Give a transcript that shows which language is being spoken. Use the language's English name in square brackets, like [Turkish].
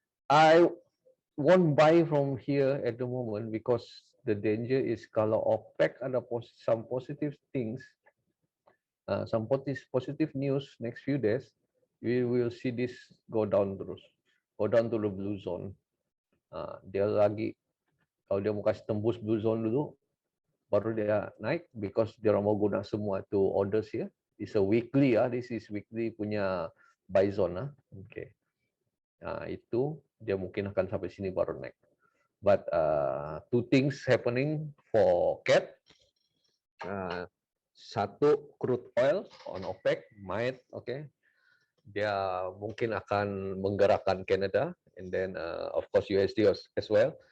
[English] I won't buy from here at the moment because the danger is [Malay] kalau OPEC ada [English] some positive things, some positive news next few days, we will see this go down terus, go down to the blue zone. [Malay] Dia lagi, kalau dia mau kasih tembus blue zone dulu, baru dia naik because dia mau guna semua tu orders ya. [English] It's a weekly ya, this is weekly punya buy zone. Okay. [Malay] Itu dia mungkin akan sampai sini baru naik. [English] But two things happening for CAT. Satu, crude oil on OPEC might, okay, [Malay] dia mungkin akan menggerakkan [English] Canada, and then of course USD as well.